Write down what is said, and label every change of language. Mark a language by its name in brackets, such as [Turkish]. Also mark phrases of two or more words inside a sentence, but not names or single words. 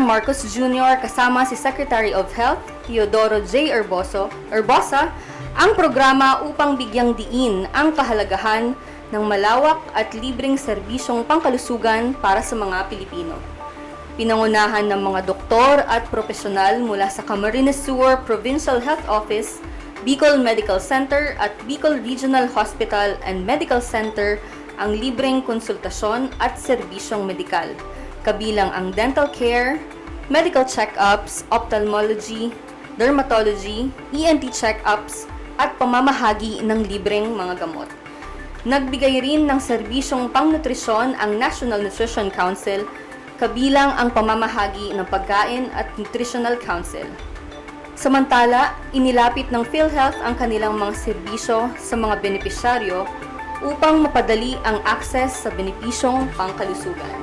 [Filipino] Marcos Jr. kasama si Secretary of Health Teodoro J. Herbosa ang programa upang bigyang diin ang kahalagahan ng malawak at libreng serbisyong pangkalusugan para sa mga Pilipino. Pinangunahan ng mga doktor at profesional mula sa Camarines Sur Provincial Health Office, Bicol Medical Center at Bicol Regional Hospital and Medical Center ang libreng konsultasyon at serbisyong medikal, kabilang ang [English] dental care, medical check-ups, [Filipino] ophthalmology, dermatology, [English] ENT check-ups, [Filipino] at pamamahagi ng libreng mga gamot. Nagbigay rin ng serbisyong pangnutrisyon ang National Nutrition Council, kabilang ang pamamahagi ng pagkain at [English] Nutritional Council. [Filipino] Samantala, inilapit ng PhilHealth ang kanilang mga serbisyo sa mga benepisyaryo upang mapadali ang access sa benepisyong pangkalusugan.